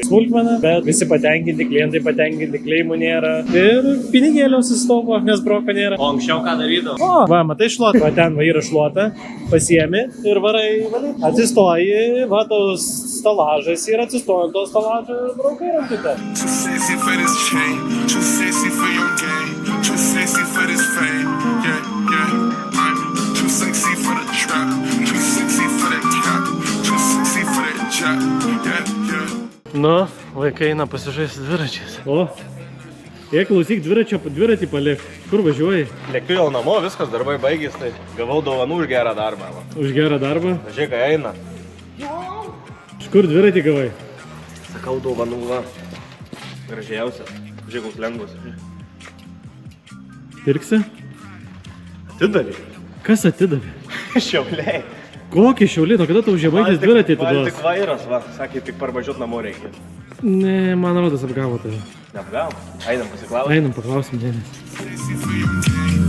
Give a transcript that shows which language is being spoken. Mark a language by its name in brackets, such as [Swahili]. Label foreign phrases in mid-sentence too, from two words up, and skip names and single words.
[Lithuanian] Smulkmena, bet visi patenkinti, klientai patenkinti, kleimų nėra ir pinigėliau susitaupo, nes broko nėra. O anksčiau ką darydavo? O, va, matai šluotą, va ten va yra šluota, pasiemi ir varai valyt. Atsistoji, va, tos stalažas ir atsistoji tos stalažą ir braukai rankutę. [English] Too sexy for this chain, too sexy for your game, too sexy for this fame, yeah. I'm too sexy for the trap, too sexy for that cap, too sexy for that jack, yeah. [Lithuanian] Nu, vaikai eina pasižaisti dviračiais. O, jie klausyk dviratį palik. Kur važiuoji? Lėkiu jau namo, viskas, darbai baigės, tai gavau dovanų už gerą darbą. Va. Už gerą darbą? Žiūrėk, kai eina. Iš kur dviratį gavai? Sakau, dovanų, va. Gražiausias. Žiūrėk, koks lengvas. Pirksi? Atidavė. Kas atidavė? Šiauliai. Kokį šiaulį? Nuo kada tau žemaitis dviratį Man atiduos? tik vairas, va. Sakė, tik parvažiuot namo reikia. Ne, man rodas apgavo tave. Neapgavo. Einam pasiklausti. Einam, paklausim dėmesį. [English] Sexy for your game.